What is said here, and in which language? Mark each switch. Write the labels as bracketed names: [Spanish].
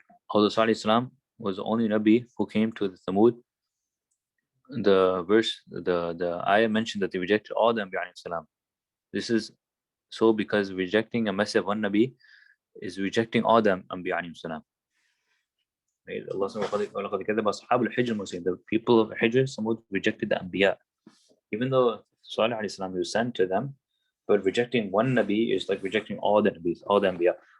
[English] Although Salih salam was the only Nabi who came to the Thamud, the ayah mentioned that they rejected all the Anbiya alayhi salam. This is so because rejecting a message of one Nabi is rejecting all the Anbiya alayhi salam. Right? Allah says, [Arabic] وَلَقَدْ كَذَّبَ أَصْحَابُ الْحِجْرِ الْمُرْسَلِينَ. [English] The people of Hijr, Thamud, rejected the Anbiya. Even though Salih alayhi salam was sent to them, but rejecting one Nabi is like rejecting all the Nabis, all the Anbiya.